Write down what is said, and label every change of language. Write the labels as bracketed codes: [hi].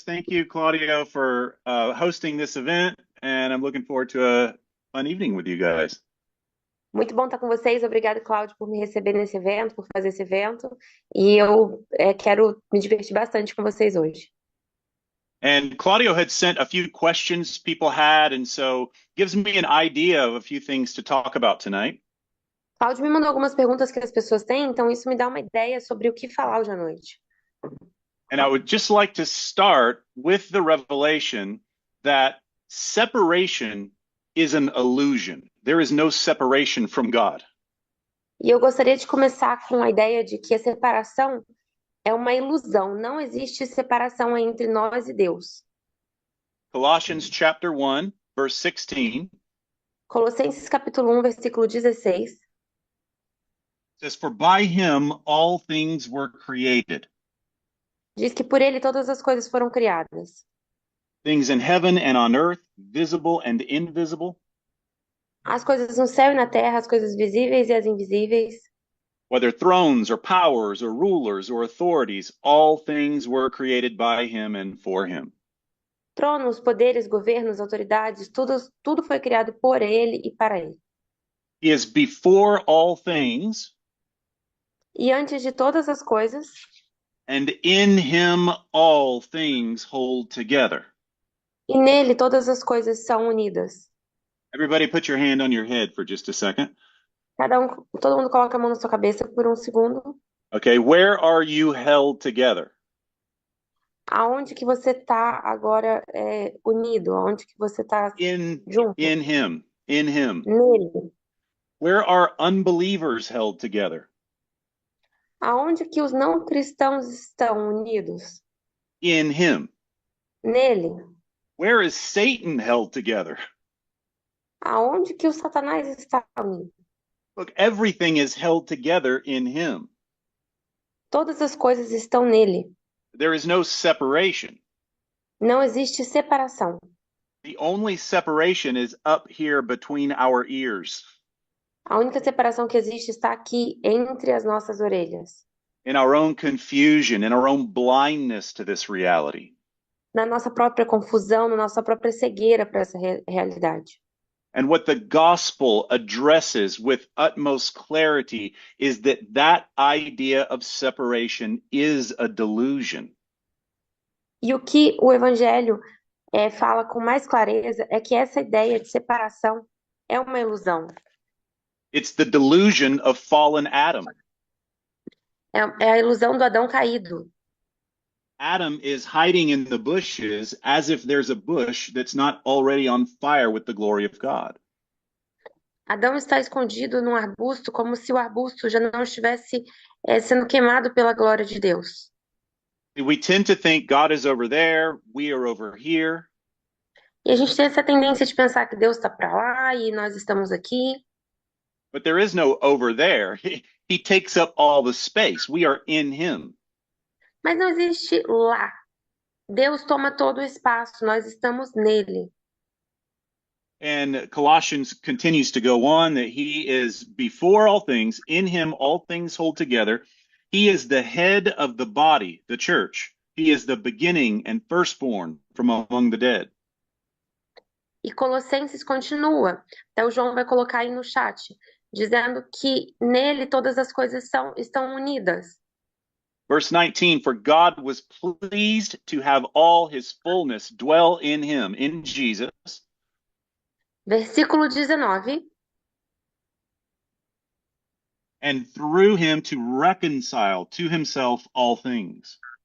[en] Thank you, Claudio, for hosting this event, and I'm looking forward to a fun evening with you guys. [pt] Muito bom estar com vocês. Obrigada, Cláudio, por me receber nesse evento, por fazer esse evento. E eu quero me divertir bastante com vocês hoje. [en] And Claudio had sent a few questions people had, and so gives me an idea of a few things to talk about tonight. [pt] Cláudio me mandou algumas perguntas que as pessoas têm, então isso me dá uma ideia sobre o que falar hoje à noite. [en] And I would just like to start with the revelation that separation is an illusion. There is no separation from God. [pt] E eu gostaria de começar com a ideia de que a separação é uma ilusão. Não existe separação entre nós e Deus. [en] Colossians chapter 1, verse 16 [pt] Colossenses capítulo 1, versículo 16. [en] says, "For by him all things were created, [pt] Diz que por ele todas as coisas foram criadas. [en] things in heaven and on earth, visible and invisible, [pt] As coisas no céu e na terra, as coisas visíveis e as invisíveis. [en] whether thrones or powers or rulers or authorities, all things were created by him and for him." [pt] Tronos, poderes, governos, autoridades, tudo foi criado por ele e para ele. [en] He is before all things, [pt] E antes de todas as coisas, [en] and in him all things hold together. [pt] e nele todas as coisas são unidas. [en] Everybody put your hand on your head for just a second. [pt] Todo mundo coloca a mão na sua cabeça por um segundo. [en] Okay, where are you held together? [pt] Aonde que você está agora unido? Aonde que você está [en] In [pt] junto? [en] in him, in him. [pt] Nele. [en] Where are unbelievers held together? [pt] Aonde que os não cristãos estão unidos? [en] In him. [pt] Nele. [en] Where is Satan held together? [pt] Aonde que o Satanás está unido? [en] Look, everything is held together in him. [pt] Todas as coisas estão nele. [en] There is no separation. [pt] Não existe separação. [en] The only separation is up here between our ears. [pt] A única separação que existe está aqui entre as nossas orelhas. [en] In our own confusion, in our own blindness to this reality. [pt] Na nossa própria confusão, na nossa própria cegueira para essa realidade. [en] And what the gospel addresses with utmost clarity is that idea of separation is a delusion. [pt] E o que o Evangelho fala com mais clareza é que essa ideia de separação é uma ilusão. [en] It's the delusion of fallen Adam. [pt] É a ilusão do Adão caído. [en] Adam is hiding in the bushes as if there's a bush that's not already on fire with the glory of God. [pt] Adão está escondido num arbusto como se o arbusto já não estivesse sendo queimado pela glória de Deus. [en] We tend to think God is over there, we are over here. [pt] E a gente tem essa tendência de pensar que Deus está para lá e nós estamos aqui. [en] But there is no over there. He takes up all the space. We are in him. [pt] Mas não existe lá. Deus toma todo o espaço, nós estamos nele. [en] And Colossians continues to go on that he is before all things, in him all things hold together. He is the head of the body, the church. He is the beginning and firstborn from among the dead. [pt] E Colossenses continua. Então, o João vai colocar aí no chat, dizendo que nele todas as coisas estão unidas. [en] Verse 19, for God was pleased to have all his fullness dwell in him, in Jesus. [pt] Versículo 19. [en] And through him to reconcile to himself all things.